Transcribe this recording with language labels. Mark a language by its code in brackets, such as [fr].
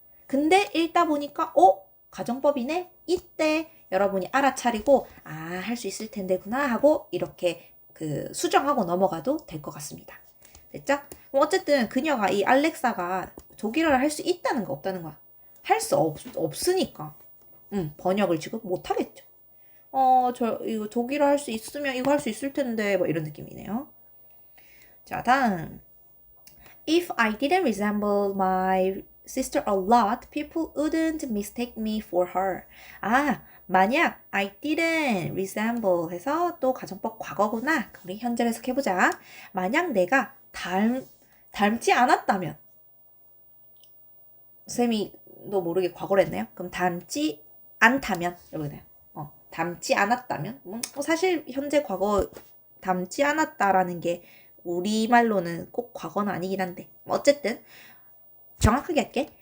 [ko] 근데 읽다 보니까 가정법이네? 이때 여러분이 알아차리고 할 수 있을 텐데구나 하고 이렇게 수정하고 넘어가도 될 것 같습니다. 됐죠? 그럼 어쨌든 그녀가 이 알렉사가 독일어를 할 수 있다는 거 없다는 거야. 할 수 없으니까. 번역을 지금 못 하겠죠. 이거 독일어 할 수 있으면 이거 할 수 있을 텐데 이런 느낌이네요. 자, 다음. [en] If I didn't resemble my sister a lot, people wouldn't mistake me for her. [ko] 만약 [en] I didn't resemble [ko] 해서 또 가정법 과거구나. 우리 현재를 해석해보자. 만약 내가 닮지 않았다면, 쌤이 너 모르게 과거로 했나요? 그럼 닮지 않다면 이렇게 돼요. 닮지 않았다면 사실 현재 과거 닮지 않았다라는 게 우리말로는 꼭 과거는 아니긴 한데 어쨌든 정확하게 할게.